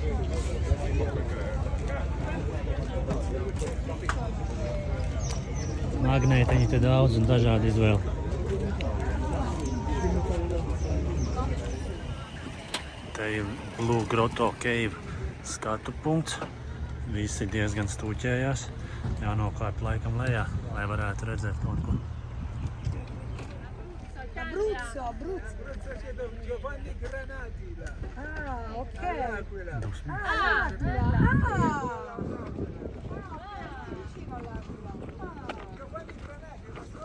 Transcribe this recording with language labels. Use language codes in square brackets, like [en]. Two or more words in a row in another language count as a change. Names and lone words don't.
[lv] Magnētiņi te daudz un dažādi izvēli. Te ir Blue Grotto Cave skatu punkts. Visi diezgan stūķējās. Jānokāp laikam lejā, lai varētu redzēt kaut ko. [it] Abruzzo chiedo Giovanni Granati là. Ah, ok. L'Aquila. Giovanni Granati, ma